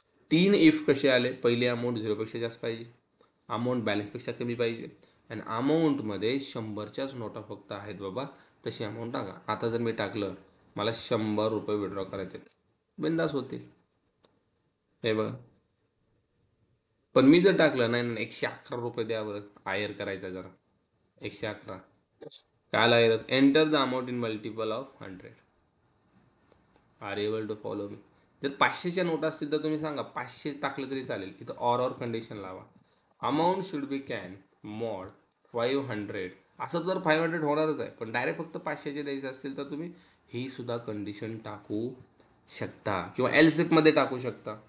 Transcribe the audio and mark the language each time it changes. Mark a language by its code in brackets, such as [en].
[mr] 3 if कसे आले? पहिले अमाऊंट 0पेक्षा जास्त पाहिजे, अमाऊंट बॅलन्सपेक्षा कमी पाहिजे, आणि अमाऊंटमध्ये 100च्याच नोटा फक्त आहेत बाबा, तशी अमाऊंट टाका. आता जर मी टाकलं मला 100 रुपये विड्रॉ करायचे, बिंदास होतील, हे बघा. पण मी जर टाकलं नाही 111 रुपये द्या बरं, आयर करायचा जरा, 111 काय Iyer? [en] Enter the amount in multiple of 100. Are able to follow me? [mr] जर 500च्या नोट असतील तर तुम्ही सांगा 500 टाकलं तरी चालेल. इथं ऑर कंडिशन लावा, [en] Amount should be can mod 500. [mr] असं तर 500 होणारच आहे, पण डायरेक्ट फक्त 500चे द्यायचे असतील तर तुम्ही ही सुद्धा कंडिशन टाकू शकता, किंवा एल्सेफमध्ये टाकू शकता.